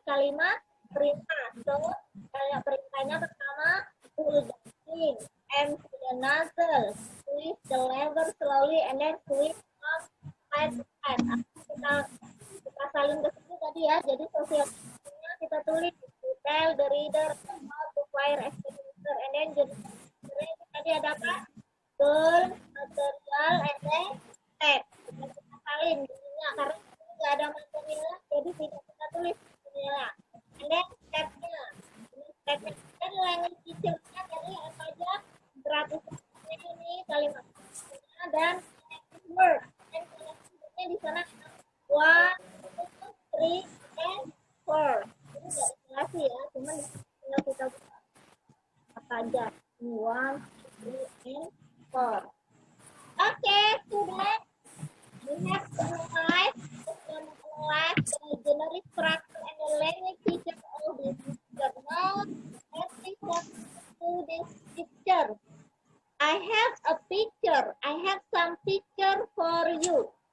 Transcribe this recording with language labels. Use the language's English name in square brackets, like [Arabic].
[Indonesian] Kalimat perintah. Kayak perintahnya pertama, [English] pull the pin, empty the nozzle, squeeze the lever slowly, and then sweep from side to side. [Indonesian] Kita salin ke sini tadi ya. Jadi sosialnya kita tulis [English] to tell the reader how to fire extinguisher, and then [Indonesian] jadi tadi ada apa? [English] Goal, material, and then step. [Indonesian] Kita salin jadinya karena nggak ada material, jadi tidak kita tulis material. [English] And then [Indonesian] stepnya, dan language feature-nya tadi apa aja? Imperatif ini kalimat dan connective word. Dan connective word-nya di sana 1, 2, 3, and 4. Ini nggak isolasi ya, cuman tinggal kita buka apa aja. [English] 1, 2, 3, and 4. Okay, students, we have to analyze the generic structure and the language feature of this picture. Now, let's listen to this picture. I have a picture. I have some picture for you.